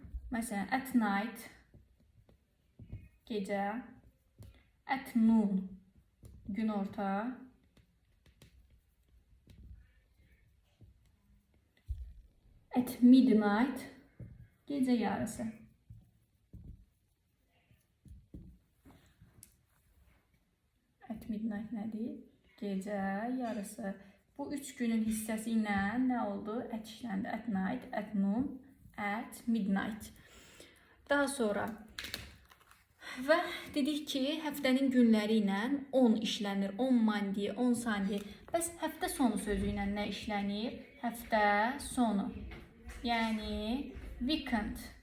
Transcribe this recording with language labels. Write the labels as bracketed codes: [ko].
[en] Məsələn, at night, gecə, at noon, günorta, at midnight, [az] gecə yarısı. [en] At midnight [az] nədir? Gecə yarısı. Bu üç günün hissəsi ilə nə oldu? At işləndi. [en] At night, at noon, at midnight. [az] Daha sonra və dedik ki, həftənin günləri ilə 10 işlənir. [en] 10 Monday, 10 Sunday. [az] Bəs həftə sonu sözü ilə nə işlənir? Həftə sonu. Yəni weekend.